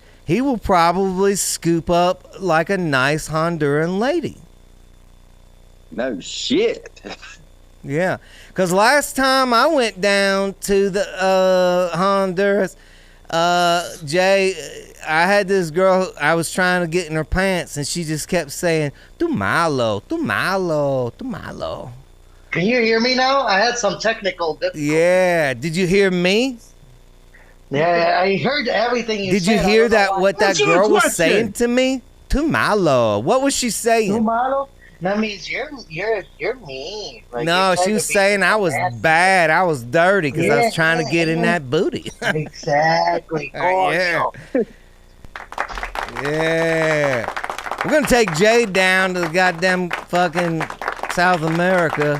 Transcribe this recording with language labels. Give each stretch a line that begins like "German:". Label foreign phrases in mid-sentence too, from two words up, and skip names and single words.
English: He will probably scoop up like a nice Honduran lady. No shit. Yeah, because last time I went down to the Honduras, Jay, I had this girl I was trying to get in her pants, and she just kept saying,
Spanish: "Tu malo, tu malo, tu malo."
English: Can you hear me now? I had some technical difficulties. Yeah, did you hear me? Yeah, I heard everything you said. Did you hear that? What that Answer the girl was question. saying to me?
Spanish: Tu malo.
English: What was she saying?
Spanish: Tu malo?
English: That means you're mean. Like, No, you're trying she was to be saying I was nasty. bad. I was dirty because I was trying to get in yeah. that booty. Exactly. Yeah. Yeah. We're going to take Jay down to the goddamn fucking South America.